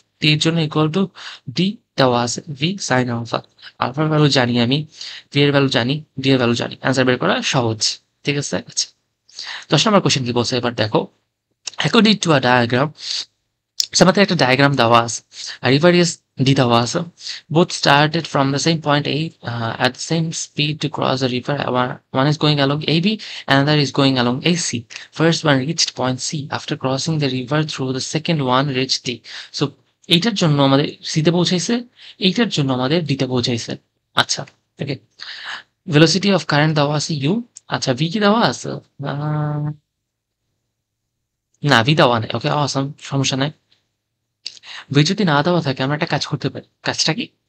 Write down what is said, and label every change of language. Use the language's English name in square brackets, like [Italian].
[Bangla] টি এর জন্য equal to D দেওয়া আছে ভি সাইন আলফা। আলফার ভ্যালু জানি আমি, ভি এর ভ্যালু জানি, ডি এর ভ্যালু জানি। অ্যান্সার বের করা সহজ। ঠিক আছে? আচ্ছা 10 নম্বর কোশ্চেন কি বলছে এবার দেখো। [English] According to a diagram, [Bangla] আমাদের একটা ডায়াগ্রাম দেওয়া আছে। আর রিভার ইজ ডি দেওয়া আছে। [English] Both started from the same point A at the same speed to cross the river. One is going along AB, another is going along AC. First one reached point C after crossing the river through the second one reached D. [Bangla] So এইটার জন্য আমাদের C তে পৌঁছাইছে, এইটার জন্য আমাদের D তে পৌঁছাইছে। আচ্ছা ওকে, velocity of current দেওয়া আছে ইউ। আচ্ছা ভি কি দেওয়া আছে? না ভি দেওয়া নেই। ওকে অসম, সমস্যা নাই। ভি যদি না দেওয়া থাকে আমরা একটা কাজ করতে পারি। কাজটা কি?